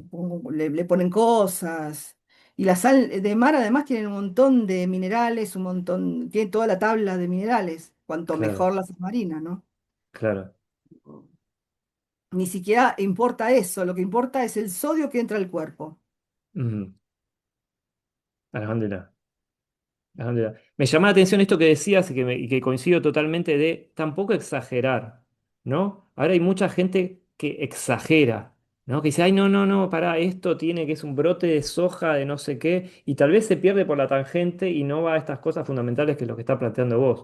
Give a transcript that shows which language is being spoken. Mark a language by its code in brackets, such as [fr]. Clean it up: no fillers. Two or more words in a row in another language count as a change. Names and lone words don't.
[es] le ponen cosas. Y la sal de mar además tiene un montón de minerales, un montón, tiene toda la tabla de minerales. Cuanto claro, mejor la sal marina, ¿no? claro. Ni siquiera importa eso, lo que importa es el sodio que entra al cuerpo. Mm, alhamdulillah. Alhamdulillah. Me llama la atención esto que decías y que coincido totalmente de tampoco exagerar, ¿no? Ahora hay mucha gente que exagera, ¿no? Que dice, ay, no, no, no, para esto tiene que es un brote de soja de no sé qué, y tal vez se pierde por la tangente y no va a estas cosas fundamentales que es lo que está planteando vos.